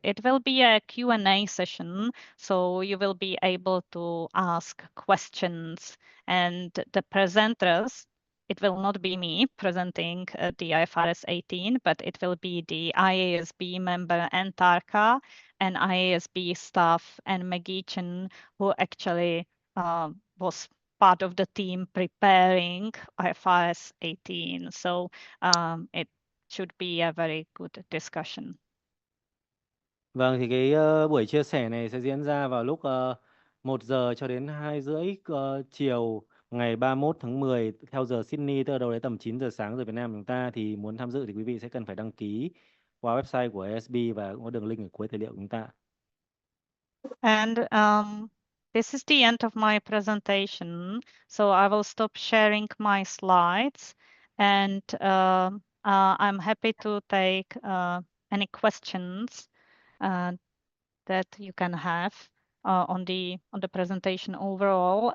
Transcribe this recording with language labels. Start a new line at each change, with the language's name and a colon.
English: It will be a Q&A session, so you will be able to ask questions, and the presenters, it will not be me presenting the IFRS 18, but it will be the IASB member Antarka and IASB staff and Maggie Chen, who actually was part of the team preparing IFRS 18. So it should be a very good discussion.
Vietnamese: Vâng, thì cái buổi chia sẻ này sẽ diễn ra vào lúc 1 giờ cho đến 2 rưỡi chiều ngày 31 tháng 10 theo giờ Sydney, tức là đâu đấy tầm 9 giờ sáng giờ Việt Nam chúng ta. Thì muốn tham dự thì quý vị sẽ cần phải đăng ký qua website của ASB và cũng có đường link ở cuối tài liệu của chúng ta.
English: And this is the end of my presentation. So I will stop sharing my slides, and I'm happy to take any questions that you can have on the presentation overall.